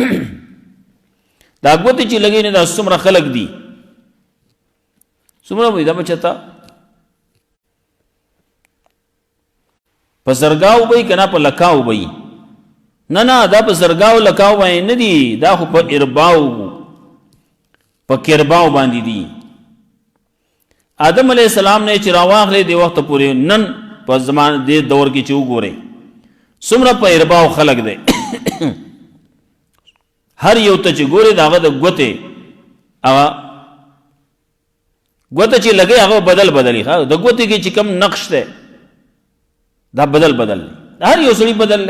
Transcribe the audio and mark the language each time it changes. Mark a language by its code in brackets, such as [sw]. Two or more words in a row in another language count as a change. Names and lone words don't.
[ps] دا ګوتې چې لګوي نه دا څومره خلک دي، څومره وایي دا بچه ته په زرګاو به یي که نه په لکاو به یي؟ نه دا په زرګاو لکاو باندې نه دي، دا خو په ارباو په کرباو باندې دي. آدم علیہ السلام نے چې راواخلې دې وخته پورې نن په زمانه دې دور کې چې وګورئ څومره په ارباو خلک دی. هر یو ته چې ګورې د هغه د ګوتې هغه ګوته چې لګوي هغه بدل بدلي، د ګوتې کې چې کوم نقش دی دا بدل بدل دی، هر یو سړي بدل دی.